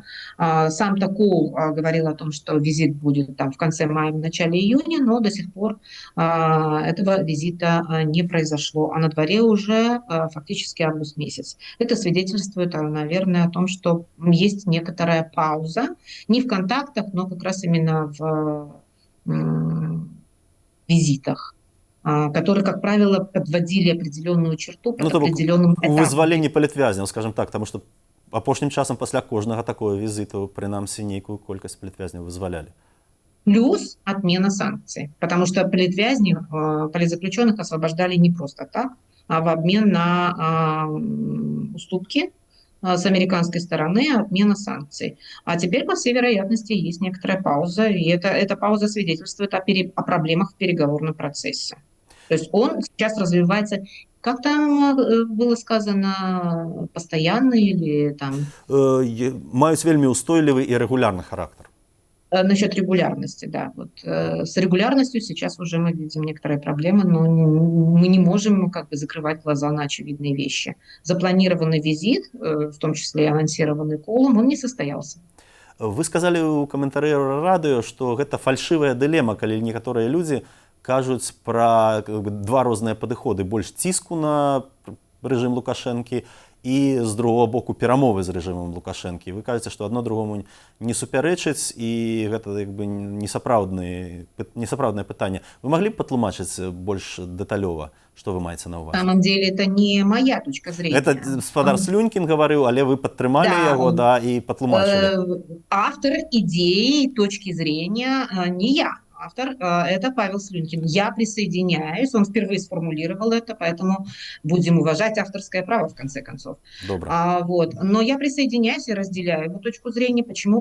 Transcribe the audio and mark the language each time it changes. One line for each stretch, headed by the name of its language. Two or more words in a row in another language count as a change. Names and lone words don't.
Russian: Сам-то Коул говорил о том, что визит будет там в конце мая, в начале июня, но до сих пор этого визита не произошло, а на дворе уже фактически август месяц. Это свидетельствует, наверное, о том, что есть некоторая пауза, не в контактах, но как раз именно в визитах, которые, как правило, подводили определенную черту под
Belarusian: Ну, то бок
Russian: определенным у этапом.
Belarusian: вызваленні палітвязняў,
Russian: скажем так,
Belarusian: таму што апошнім часам пасля кожнага такого візіту прынамсі нейкую колькасць палітвязняў вызвалялі.
Russian: Плюс отмена санкций, потому что политзаключенных освобождали не просто так, а в обмен на уступки с американской стороны, отмена санкций. А теперь, по всей вероятности, есть некоторая пауза, и эта пауза свидетельствует о проблемах в переговорном процессе. То есть он сейчас развивается, как там было сказано, постоянный или там...
Belarusian: Маюць вельмі ўстойлівы і рэгулярны характар.
Russian: Насчет регулярности, да. Вот, с регулярностью сейчас уже мы видим некоторые проблемы, но мы не можем как бы закрывать глаза на очевидные вещи. Запланированный визит, в том числе и анонсированный Коулом, он не состоялся.
Belarusian: Вы сказалі ў каментары радыё, што гэта фальшывая дылема, калі некаторыя людзі кажуць пра два розныя падыходы, больш ціску на рэжым Лукашэнкі і з другого боку перамовы з рэжымам Лукашэнкі. Вы кажаце, што адно другому не супярэчыць і гэта як бы несапраўднае пытанне. Вы маглі б патлумачыць больш дэталёва, што вы маеце на ўвазе?
Russian: На самом деле это не моя точка зрения.
Belarusian: Это гаспадар Слюнькін гаварыў, але вы падтрымалі яго, да, і патлумачылі.
Russian: Автор идеи, точки зрения не я. Автор – это Павел Слюнькин. Я присоединяюсь, он впервые сформулировал это, поэтому будем уважать авторское право, в конце концов. Вот. Но я присоединяюсь и разделяю его точку зрения. Почему?